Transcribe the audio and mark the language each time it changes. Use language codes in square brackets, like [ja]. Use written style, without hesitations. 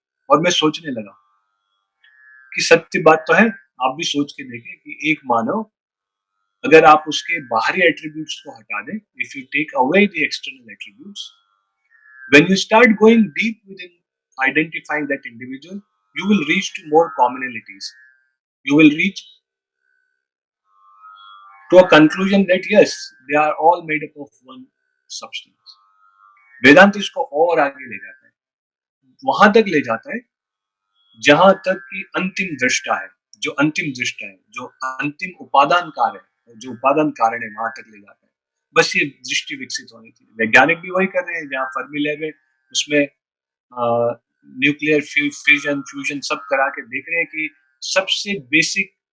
[hi] और मैं सोचने लगा कि सत्य बात तो है, आप भी सोच के देखें कि एक मानव, अगर आप उसके बाहरी एट्रीब्यूट्स को हटा दें, [en] If you take away the external attributes, when you start going deep within identifying that individual, you will reach to more commonalities. You will reach to a conclusion that yes, they are all made up of one substance. [hi] वेदांत इसको और आगे ले जाता है, वहां तक ले जाता है जहां तक कि अंतिम दृष्टा है, जो अंतिम दृष्टा है, जो अंतिम उपादान कार्य है, जो उपादान कारण है, वहां तक ले जाता है। बस ये दृष्टि विकसित होनी थी। वैज्ञानिक भी वही कर रहे हैं, जहाँ फर्मी लैब है उसमें न्यूक्लियर फ्यूजन फ्यूजन सब करा के देख रहे हैं कि सबसे बेसिक